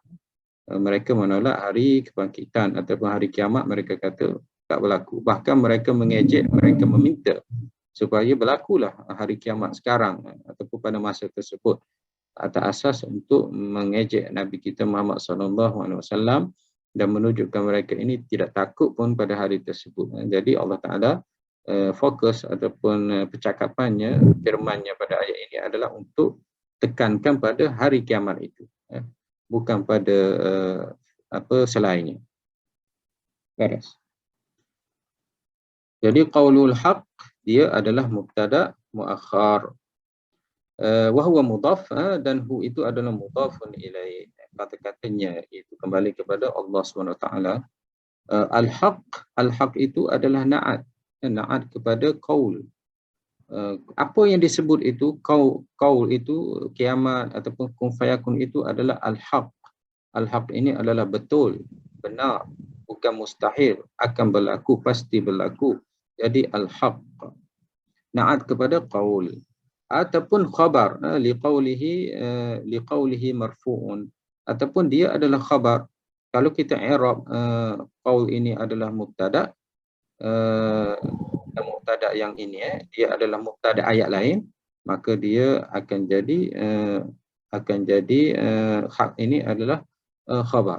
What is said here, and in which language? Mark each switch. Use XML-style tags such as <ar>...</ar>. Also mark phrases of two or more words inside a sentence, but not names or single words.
<ms>Mereka menolak hari kebangkitan ataupun hari kiamat, mereka kata tak berlaku. Bahkan mereka mengejek, mereka meminta supaya berlakulah hari kiamat sekarang ataupun pada masa tersebut, atas asas untuk mengejek Nabi kita Muhammad SAW dan menunjukkan mereka ini tidak takut pun pada hari tersebut. Jadi Allah Ta'ala fokus ataupun percakapannya, firmannya pada ayat ini adalah untuk tekankan pada hari kiamat itu, bukan pada selainnya. Beres. Jadi</ms> <ar>قول الحق</ar> <ms>dia adalah</ms> <ar>مبتدأ مؤخر. وهو مضاف, dan hu</ar> <ms>itu adalah</ms> <ar>مضاف إليه.</ar> <ms>Kata-katanya itu kembali kepada Allah SWT. Al-haq itu adalah na'at kepada qaul. Apa yang disebut itu, qaul itu, kiamat ataupun</ms> <ar>كن فيكون</ar> <ms>itu adalah al-haq. Al-haq ini adalah betul, benar, bukan mustahil, akan berlaku, pasti berlaku. Jadi al-haq. Na'at kepada qaul.</ms> <ar>Ataupun خبر لقوله مرفوع.</ar> <ms>Ataupun dia adalah khabar. Kalau kita i'rab qaul ini adalah mubtada, mubtada yang ini dia adalah mubtada ayat lain, maka dia akan jadi hak ini adalah khabar.</ms>